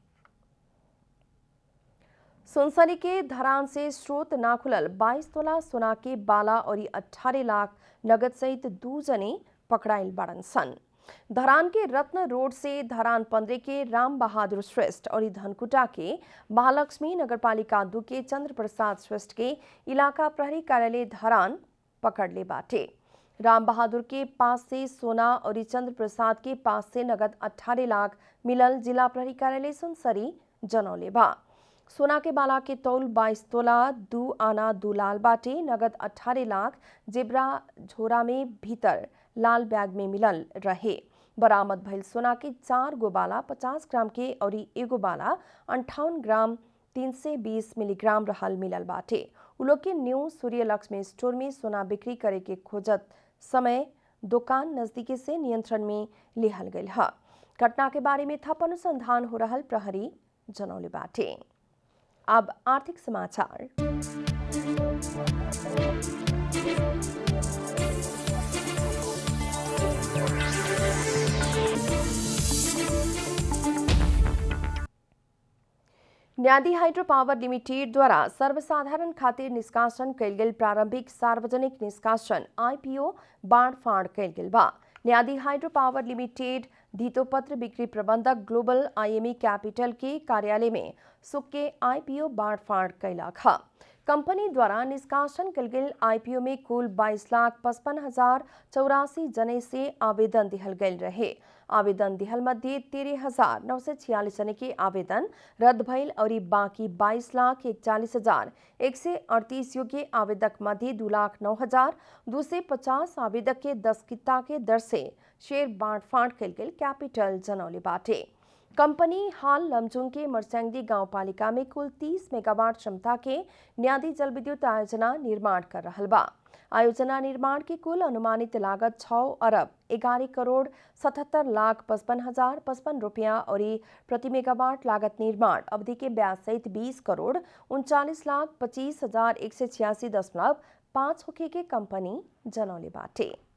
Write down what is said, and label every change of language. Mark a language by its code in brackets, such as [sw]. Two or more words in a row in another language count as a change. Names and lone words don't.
[bho] सुनसरी के धरान से स्रोत ना खुलल 22 तोला सोना के बाला और 18 लाख नगद सहित 2 जने पकड़ाइल बाड़न सन। धरान के रत्न रोड से धरान 15 के राम बहादुर श्रेष्ठ और धनकुटा के महालक्ष्मी नगरपालिका 2 के चंद्र प्रसाद श्रेष्ठ के इलाका प्रहरी कार्यालय धरान पकड़ ले बाटे। राम बहादुर के पास से सोना और चंद्र प्रसाद के पास से नगद 18 लाख मिलल जिला प्रहरी कार्यालय सुनसरी जनौले बा। सोना के बाला के तौल 22 तोला 2 आना 2 लाल बाटे। नगद 18 लाख जेबरा झोरा में भीतर लाल बैग में मिलल रहे। बरामद भइल सोना के 4 गो बाला 50 ग्राम के और 1 बाला 58 ग्राम 320 मिलीग्राम रहल मिलल बाटे। उ लोग के न्यू सूर्य लक्ष्मी स्टोर में सोना बिक्री करे के खोजत समय दुकान नजदीकी से नियंत्रण में लिहल गइल ह। घटना के बारे में थप अनुसंधान हो रहल प्रहरी जनौले बाटे। अब आर्थिक समाचार। न्यादी हाइड्रो पावर लिमिटेड द्वारा सर्वसाधारण खातिर निष्कासन कैल गेल प्रारंभिक सार्वजनिक निष्कासन आईपीओ बाँड फाँड कैल गेल बा। न्यादी हाइड्रो पावर लिमिटेड धितोपत्र बिक्री प्रबंधक ग्लोबल आईएमई कैपिटल के कार्यालय में सुक्के आईपीओ बाँडफाँड कैलक ह। कंपनी द्वारा निष्कासन कल गेल आईपीओ में कुल 22,55,084 जने से आवेदन दिहल गए रहे। आवेदन दिहल मध्य 13,946 जने के आवेदन रद्द भइल और बाकी 22,41,138 योग्य आवेदक मध्य 2,09,250 आवेदक के 10 किता के दर से शेयर बाँडफाँड कल गेल कैपिटल जनौले बाटे। कंपनी हाल लमजुङ के मर्स्याङ्दी गाउँपालिका में कुल 30 मेगावाट क्षमता के न्यादी जलविद्युत आयोजना निर्माण कर रहल बा। आयोजना निर्माण की कुल अनुमानित लागत 6 अरब 11 करोड़ 77 लाख 55,055 रुपया और प्रति मेगावाट लागत निर्माण अवधि के ब्याज सहित 20 करोड़ 39 लाख 25,186.5 होखे के कंपनी जनौले बाटे।